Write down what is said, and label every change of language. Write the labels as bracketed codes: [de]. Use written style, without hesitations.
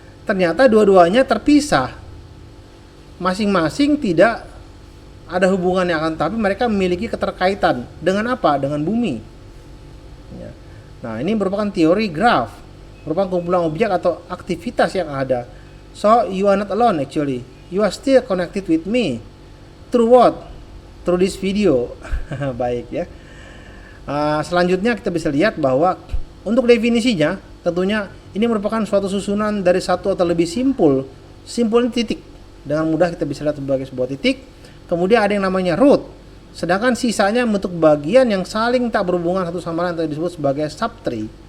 [id] Ternyata dua-duanya terpisah. Masing-masing tidak ada hubungannya, akan tapi mereka memiliki keterkaitan dengan apa? Dengan bumi. Ya. Nah, ini merupakan teori graph, merupakan kumpulan objek atau aktivitas yang ada. [en] So you are not alone actually. You are still connected with me. Through what? Through this video. [id] Baik ya. Selanjutnya kita bisa lihat bahwa untuk definisinya tentunya ini merupakan suatu susunan dari satu atau lebih simpul. Simpul ini titik. Dengan mudah kita bisa lihat sebagai sebuah titik. Kemudian ada yang namanya root. Sedangkan sisanya bentuk bagian yang saling tak berhubungan satu sama lain atau disebut sebagai subtree.